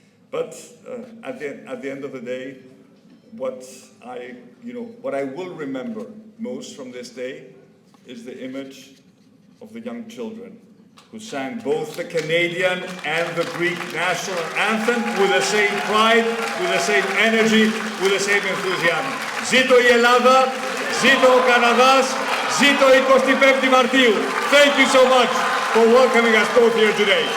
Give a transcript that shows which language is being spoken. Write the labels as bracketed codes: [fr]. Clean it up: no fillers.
[en] But at the end of the day, what I will remember most from this day is the image of the young children who sang both the Canadian and the Greek national anthem with the same pride, with the same energy, with the same enthusiasm. [el] Ζήτω η Ελλάδα, ζήτω ο Καναδάς, ζήτω 25 Μαρτίου. [en] Thank you so much for welcoming us both here today.